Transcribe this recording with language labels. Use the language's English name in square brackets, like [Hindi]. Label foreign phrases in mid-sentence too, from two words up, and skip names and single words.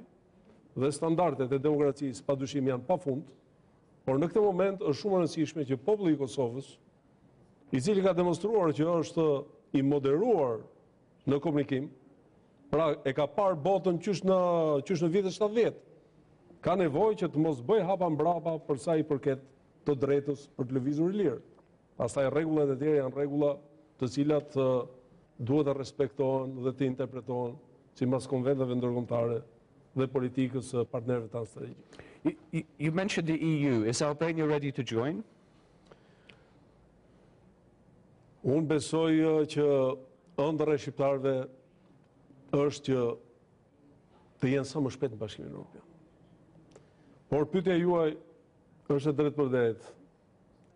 [Albanian] dhe standardet e demokracisë padyshim janë pafund, por në këtë moment është shumë e rëndësishme që populli i Kosovës, i cili ka demonstruar që është i moderuar në komunikim, pra e ka parë botën qysh në vitet 70, ka nevojë që të mos bëj hapa mbrapa për sa i përket të drejtës për të lëvizur i lirë. Pastaj rregullat e tjera janë rregulla të cilat duhet të respektohen dhe të interpretohen sipas konventeve ndërkombëtare dhe politikës së partnerëve tanë strategjik. [English] You mentioned the EU. Is Albania ready to join? [Albanian] Unë besoj që ëndra e shqiptarëve është që të jenë sa më shpejt në Bashkimin Evropian. Por pyetja juaj është e drejtë për drejtë.